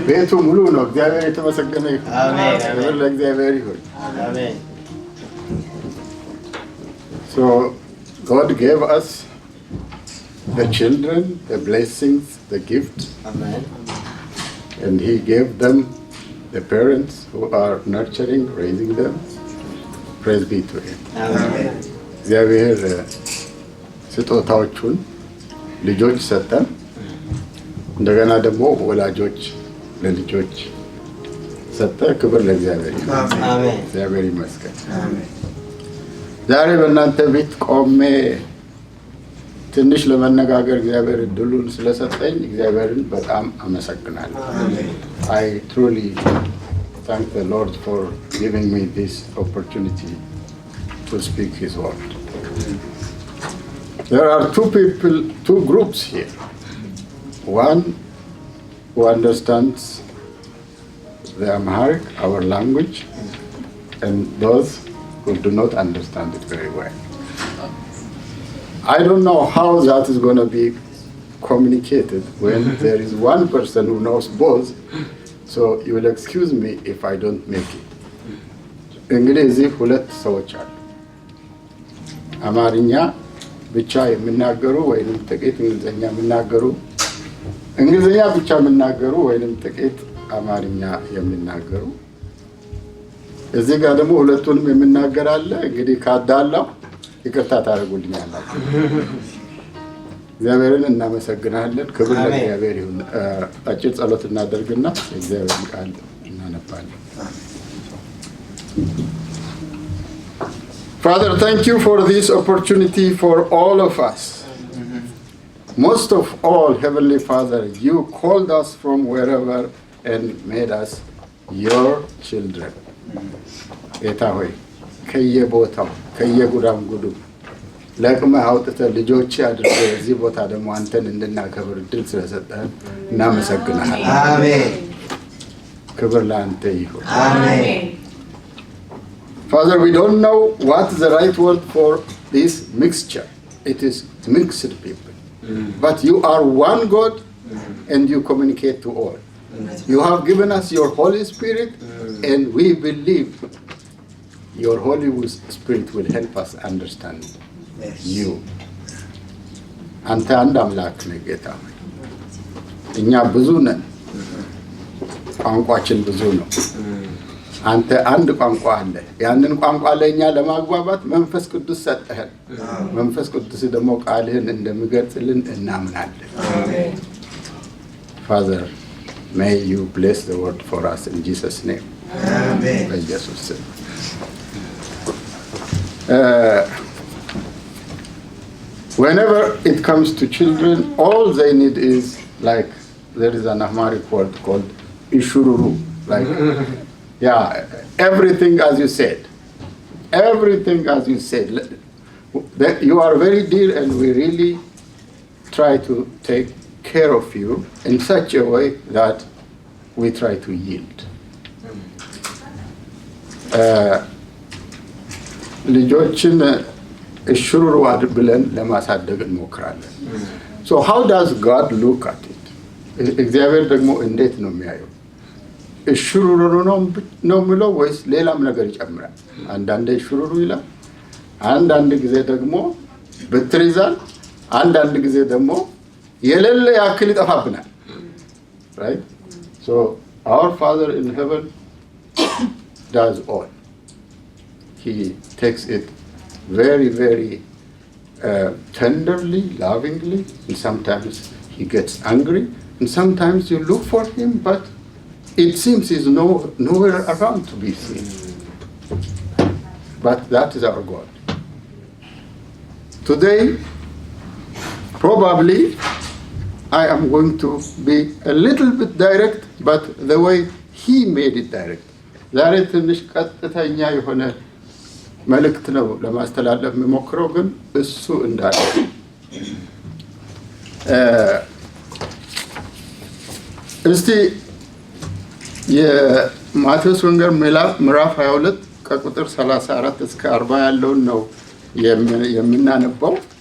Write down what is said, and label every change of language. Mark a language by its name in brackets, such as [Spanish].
[Amharic] ቤቱ ሙሉ ነው። እግዚአብሔር የተመሰገነ ይሁን። [English] Amen. [Amharic] ክብር ለእግዚአብሔር ይሁን። [English] Amen. So God gave us the children, the blessings, the gifts, Amen. and He gave them the parents who are nurturing, raising them. Praise be to Him. Amen. [Amharic] እግዚአብሔር ስጦታዎቹን ልጆች ሰጠን። እንደገና ደግሞ ወላጆች ለልጆች ሰጠ። ክብር ለእግዚአብሔር ይሁን። አሜን። እግዚአብሔር ይመስገን። አሜን። ዛሬ በእናንተ ቤት ቆሜ ትንሽ ለመነጋገር እግዚአብሔር እድሉን ስለሰጠኝ እግዚአብሔርን በጣም አመሰግናለሁ። [English] I truly thank the Lord for giving me this opportunity to speak His word. There are two groups here. One who understands the Amharic, our language, and those who do not understand it very well. I don't know how that is going to be communicated when there is one person who knows both, so you will excuse me if I don't make it. [Amharic] እንግዲህ ሁለት ሰዎች አሉ። አማርኛ ብቻ የሚናገሩ ወይንም ጥቂት እንግሊዝኛ የሚናገሩ፣ እንግሊዝኛ ብቻ የሚናገሩ ወይንም ጥቂት አማርኛ የሚናገሩ፣ እዚህ ጋር ደግሞ ሁለቱንም የሚናገር አለ። እንግዲህ ካዳላው ይቅርታ ታደርጉልኛላችሁ። እግዚአብሔርን እናመሰግናለን። ክብር ለእግዚአብሔር ይሁን። አጭር ጸሎት እናደርግና የእግዚአብሔርን ቃል እናነባለን። [English] Father, thank you for this opportunity for all of us. Most of all, Heavenly Father, you called us from wherever and made us your children. [Amharic] ጌታ ሆይ ከየቦታው ከየጉዳንጉዱ ለቅመህ አውጥተህ ልጆች አድርገህ እዚህ ቦታ ደግሞ አንተን እንድናከብር እድል ስለሰጠህን እናመሰግናለን። አሜን። ክብር ለአንተ ይሁን። አሜን። [English] Father, we don't know what the right word for this mixture. It is mixed people. But you are one God and you communicate to all. You have given us your Holy Spirit and we believe your Holy Spirit will help us understand you. [Amharic] አንተ አንድ አምላክ ነህ ጌታ ሆይ። እኛ ብዙ ነን፣ ቋንቋችን ብዙ ነው። አንተ አንድ ቋንቋ አለ። ያንን ቋንቋ ለኛ ለማግባባት መንፈስ ቅዱስ ሰጠህን። መንፈስ ቅዱስ ደግሞ ቃልህን እንደሚገልጽልን እናምናለን። አሜን። [English] Father, may you bless the word for us in Jesus' name. [Amharic] አሜን። በኢየሱስ ስም። [English] Whenever it comes to children, all they need is, like, there is an Amharic word called ishururu, like, yeah, everything as you said. Everything as you said. You are very dear and we really try to take care of you in such a way that we try to yield. [Amharic] ልጆችን እሽሩሩ ብለን ለማሳደግ እንሞክራለን። [English] So how does God look at it? [Amharic] እግዚአብሔር ደግሞ እንዴት ነው የሚያየው? እሽሩሩ ነው የሚለው ወይስ ሌላም ነገር ይጨምራል? አንዳንዴ እሽሩሩ ይላል፣ አንዳንድ ጊዜ ደግሞ ብትር ይዛል፣ አንዳንድ ጊዜ ደግሞ የሌለ ያክል ይጠፋብናል። [English] Right? So our Father in heaven does all. He takes it very, very tenderly, lovingly, and sometimes he gets angry, and sometimes you look for him, but it seems he's nowhere around to be seen. But that is our God. Today, probably, I am going to be a little bit direct, but the way he made it direct. [Amharic] ዛሬ ትንሽ ቀጥተኛ የሆነ መልእክት ነው ለማስተላለፍ የምሞክረው፣ ግን እሱ እንዳለ እስቲ የማቴዎስ ወንጌል ምዕራፍ 22 ከቁጥር 34 እስከ 40 ያለውን ነው የምናነበው።